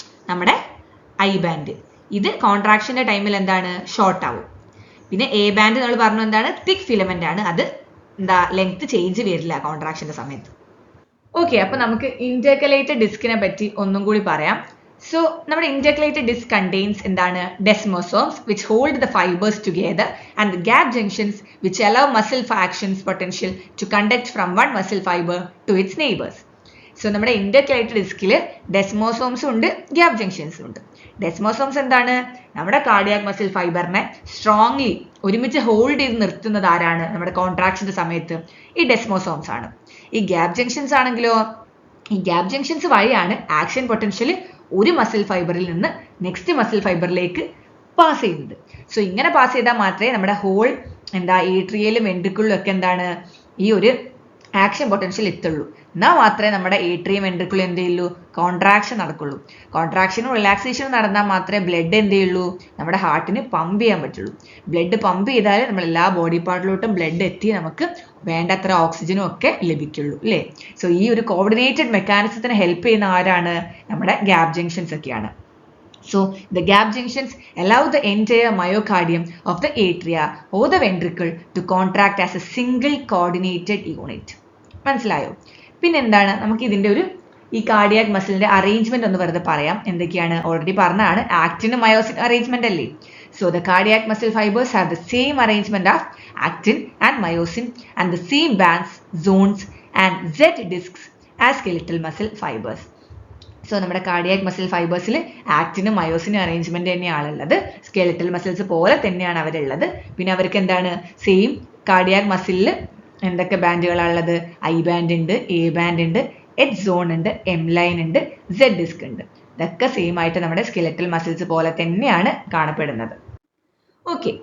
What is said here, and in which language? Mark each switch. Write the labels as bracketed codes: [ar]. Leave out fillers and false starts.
[ml] നമ്മുടെ I band. ഇത് കോൺട്രാക്ഷന്റെ ടൈമിൽ എന്താണ്? ഷോർട്ട് ആവും. പിന്നെ A ബാൻഡ് നമ്മൾ പറഞ്ഞു എന്താണ്? തിക് ഫിലമെന്റ് ആണ്, അത് എന്താ ലെങ്ത് ചേഞ്ച് വരില്ല കോൺട്രാക്ഷന്റെ സമയത്ത്. ഓക്കെ, അപ്പൊ നമുക്ക് ഇന്റർകലേറ്റഡ് ഡിസ്കിനെ പറ്റി ഒന്നും കൂടി പറയാം. സോ നമ്മുടെ ഇന്റർകലേറ്റഡ് ഡിസ്ക് കണ്ടെയ്ൻസ് എന്താണ്? [en] Desmosomes which hold the fibers together and the gap junctions which allow muscle actions potential to conduct from one muscle fiber to its neighbors. [ml] So നമ്മുടെ ഇന്റർകലേറ്റഡ് ഡിസ്കിൽ ഡെസ്മോസോംസും ഉണ്ട്, ഗ്യാപ് ജംഗ്ഷൻസും ഉണ്ട്. ഡെസ്മോസോംസ് എന്താണ്? നമ്മുടെ കാർഡിയാക് മസിൽ ഫൈബറിനെ സ്ട്രോങ്ലി ഒരുമിച്ച് hold ചെയ്ത് നിർത്തുന്നത് ആരാണ്? നമ്മുടെ കോൺട്രാക്ഷന്റെ സമയത്ത് ഈ ഡെസ്മോസോംസ് ആണ്. ഈ ഗ്യാപ് ജംഗ്ഷൻസ് ആണെങ്കിലോ, ഈ ഗ്യാപ് ജംഗ്ഷൻസ് വഴിയാണ് ആക്ഷൻ പൊട്ടൻഷ്യൽ ഒരു മസിൽ ഫൈബറിൽ നിന്ന് നെക്സ്റ്റ് മസിൽ ഫൈബറിലേക്ക് പാസ് ചെയ്യുന്നത്. സോ ഇങ്ങനെ പാസ് ചെയ്താൽ മാത്രമേ നമ്മുടെ ഹോൾ എന്താ ഏട്രിയയിലും വെൻട്രിക്കിളിലും ഒക്കെ എന്താണ് ഈ ഒരു ആക്ഷൻ പൊട്ടൻഷ്യൽ എത്തുള്ളൂ. എന്നാൽ മാത്രമേ നമ്മുടെ ഏട്രിയം വെൻട്രിക്കിളും എന്ത് ചെയ്യുള്ളൂ? കോൺട്രാക്ഷൻ നടക്കുള്ളൂ. കോൺട്രാക്ഷനും റിലാക്സേഷനും നടന്നാൽ മാത്രമേ ബ്ലഡ് എന്ത് ചെയ്യുള്ളൂ? നമ്മുടെ ഹാർട്ടിന് പമ്പ് ചെയ്യാൻ പറ്റുള്ളൂ. ബ്ലഡ് പമ്പ് ചെയ്താൽ നമ്മൾ എല്ലാ ബോഡി പാർട്ടിലോട്ടും ബ്ലഡ് എത്തി നമുക്ക് വേണ്ടത്ര ഓക്സിജനും ഒക്കെ ലഭിക്കുള്ളൂ, അല്ലേ? സോ ഈ ഒരു കോർഡിനേറ്റഡ് മെക്കാനിസത്തിന് ഹെൽപ്പ് ചെയ്യുന്ന ആരാണ്? നമ്മുടെ ഗ്യാപ് ജംഗ്ഷൻസ് ഒക്കെയാണ്. [en] So the gap junctions allow the entire myocardium of the atria or the ventricle to contract as a single coordinated unit. [ml] മനസ്സിലായോ? പിന്നെ എന്താണ് നമുക്ക് ഇതിന്റെ ഒരു ഈ കാർഡിയാക് മസിലിന്റെ അറേഞ്ച്മെന്റ് ഒന്ന് വെറുതെ പറയാം. എന്തൊക്കെയാണ്? ഓൾറെഡി പറഞ്ഞാണ്, ആക്റ്റിനും മയോസിൻ അറേഞ്ച്മെന്റ് അല്ലേ? [en] So the cardiac muscle fibers have the same arrangement of actin and myosin and the same bands, zones and Z discs as skeletal muscle fibers. [ml] So നമ്മുടെ cardiac muscle ഫൈബേഴ്സിൽ ആക്റ്റിനും മയോസിനും arrangement തന്നെയാണുള്ളത്. Skeletal muscles പോലെ തന്നെയാണ് അവരുള്ളത്. പിന്നെ അവർക്ക് എന്താണ്? Same cardiac മസിലിൽ എന്തൊക്കെ ബാൻഡുകളാണുള്ളത്? I band ഉണ്ട്, A band ഉണ്ട്, എച്ച് സോൺ ഉണ്ട്, എം ലൈൻ ഉണ്ട്, സെഡ് ഡിസ്ക് ഉണ്ട്. ഇതൊക്കെ സെയിം ആയിട്ട് നമ്മുടെ സ്കെലറ്റൽ മസിൽസ് പോലെ തന്നെയാണ് കാണപ്പെടുന്നത്. ഓക്കെ,